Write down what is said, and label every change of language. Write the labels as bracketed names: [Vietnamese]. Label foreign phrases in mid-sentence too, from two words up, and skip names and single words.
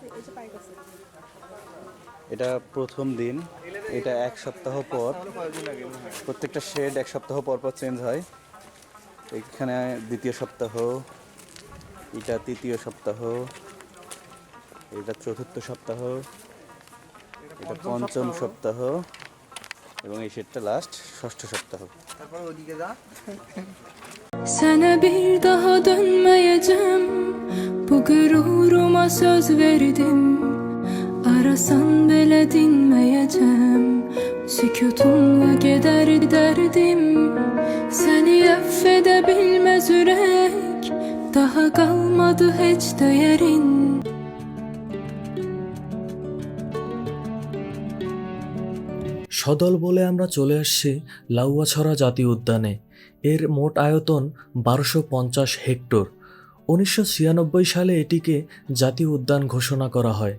[Bangla] এটা প্রথম দিন, এটা এক সপ্তাহ পর, প্রত্যেকটা শেড এক সপ্তাহ পর পর চেঞ্জ হয়। এখানে দ্বিতীয় সপ্তাহ, এটা তৃতীয় সপ্তাহ, এটা চতুর্থ সপ্তাহ, এটা পঞ্চম সপ্তাহ এবং এই শেডটা লাস্ট ষষ্ঠ সপ্তাহ। তারপর ওদিকে যা। [Turkish] Sana bir daha dönmeyeceğim. Bu gururuma söz verdim. Arasan bile dinmeyeceğim. Sükutunla gider derdim. Seni affedebilmez yürek. Daha kalmadı hiç değerin. [Bangla] সদল বলে আমরা চলে আসছি লাউয়াছড়া জাতীয় উদ্যানে। এর মোট আয়তন 1250 হেক্টর। 1996 সালে এটিকে জাতীয় উদ্যান ঘোষণা করা হয়।